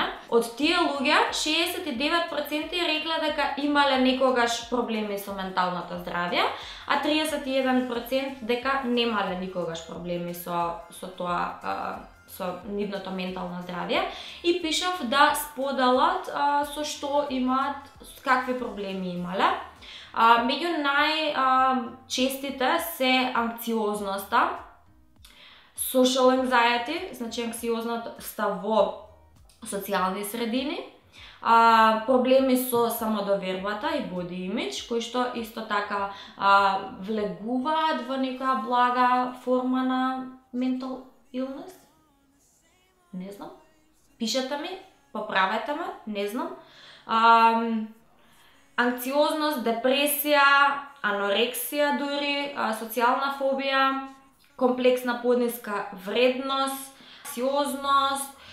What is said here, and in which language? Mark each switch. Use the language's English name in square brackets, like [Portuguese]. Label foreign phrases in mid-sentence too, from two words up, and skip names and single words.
[Macedonian] Од тие луѓе 69% рекле дека имале некогаш проблеми со менталното здравје, а 31% дека немале никогаш проблеми со тоа со нивното ментално здравје и пишав да споделат со што имаат, какви проблеми имале. Меѓу најчестите се анксиозноста, [English] social anxiety, [Macedonian] значи анксиозноста во социјални средини, проблеми со самодовербата и [English] body image, [Macedonian] кои што исто така влегуваат во некоја блага форма на [English] mental illness. [Macedonian] Не знам. Пишете ми, поправете ме, не знам. Анксиозност, депресија, анорексија дури, социјална фобија, комплексна подниска вредност, анксиозност,